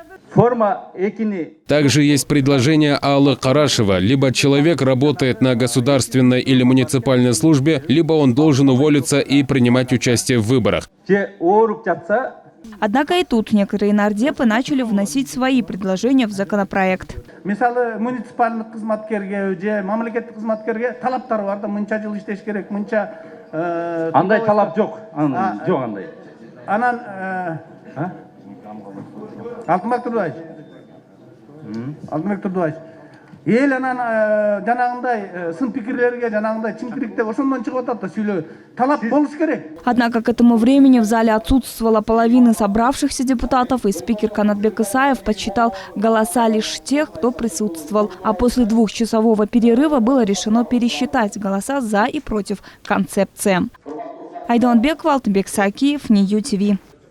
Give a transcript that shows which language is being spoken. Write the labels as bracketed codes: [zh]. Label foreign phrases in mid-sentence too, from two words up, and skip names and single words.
[ru] Также есть предложение Аллы Карашева. Либо человек работает на государственной или муниципальной службе, либо он должен уволиться и принимать участие в выборах. Однако и тут некоторые нардепы начали вносить свои предложения в законопроект. [ky] Мисалы, муниципальный кызматкерге же мамлекеттик кызматкерге талаптар бар да, мынча жыл иштеш керек, мынча Андай талап жоқ, жоқ андай. Анан Алтынбек Турдубаевич. Алтынбек Турдубаевич. Эл анан жанагындай сын пикирлерге жанагындай чимкирикте ошондон чыгып атат да сүйлөө. Талап болуш керек. [ru] Однако к этому времени в зале отсутствовала половина собравшихся депутатов, и спикер Канатбек Исаев подсчитал голоса лишь тех, кто присутствовал. А после двухчасового перерыва было решено пересчитать голоса за и против концепции. Айдон Беков, Алтынбек Сакиев, Нью ТВ.